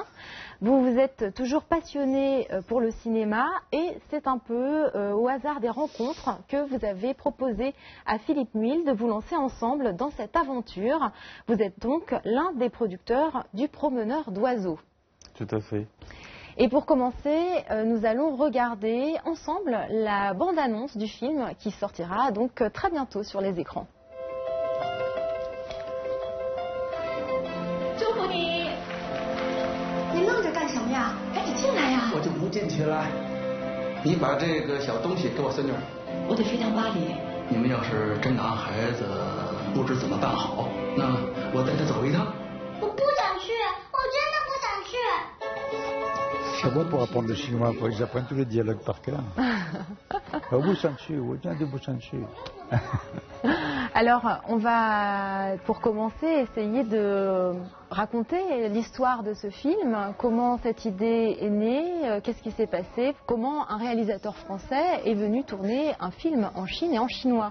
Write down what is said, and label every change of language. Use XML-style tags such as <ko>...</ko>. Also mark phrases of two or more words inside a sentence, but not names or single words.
<fr>Vous êtes toujours passionné pour le cinéma et c'est un peu au hasard des rencontres que vous avez proposé à Philippe Muil de vous lancer ensemble dans cette aventure. Vous êtes donc l'un des producteurs du Promeneur d'oiseaux. Tout à fait. Et pour commencer, nous allons regarder ensemble la bande-annonce du film qui sortira donc très bientôt sur les écrans.</fr> <zh>祝福你！你愣着干什么呀？赶紧进来呀！我就不进去了。你把这个小东西给我孙女儿。我得飞趟巴黎。你们要是真拿孩子不知怎么办好，那我带他走一趟。我不想去，我真的不想去。</zh> <fr>C'est bon pour apprendre le chinois, il faut que j'apprenne tous les dialogues par cœur. Alors, on va, pour commencer, essayer de raconter l'histoire de ce film, comment cette idée est née, qu'est-ce qui s'est passé, comment un réalisateur français est venu tourner un film en Chine et en chinois.</fr>